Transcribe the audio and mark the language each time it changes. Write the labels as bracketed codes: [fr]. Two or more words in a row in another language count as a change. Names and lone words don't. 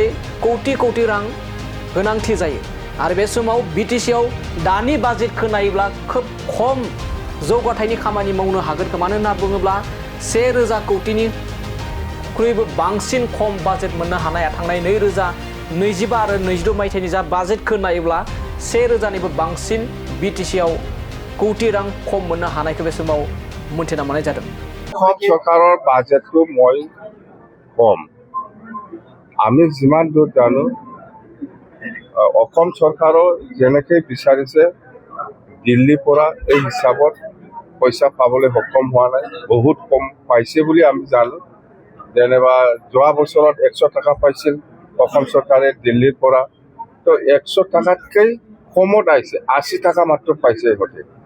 [brx] कोटी रां गोनांथि जायो आरो बे समाव बिटिसिआव दानि बाजेटखौ नायोब्ला खोब खम जौगाथायनि खामानि मावनो हागोन मानो होनना बुङोब्ला 1,000 कोटीनिख्रुइबो बांसिन खम बाजेट मोननो हानाया थांनाय 2025 आरो 26 मायथाइनि जा बाजेटखौ नायोब्ला 1,000निबो बांसिन बिटिसिआव कोटी रां खम मोननो हानायखौ बे समाव मोनथिना मोननाय जादों [as] सरकाৰৰ बाजेटটো মই কম আমি যিমান দূৰ জানো অসম চৰকাৰৰ যেনেকৈ বিচাৰিছে দিল্লীৰ পৰা এই হিচাপত পইচা পাবলৈ সক্ষম হোৱা নাই বহুত কম পাইছে বুলি আমি জানো যেনিবা যোৱা বছৰত 100 টকা পাইছিল অসম চৰকাৰে দিল্লীৰ পৰা তো 100 টকাতকৈ কমত আহিছে 80 টকা মাত্ৰ পাইছে ইহঁতে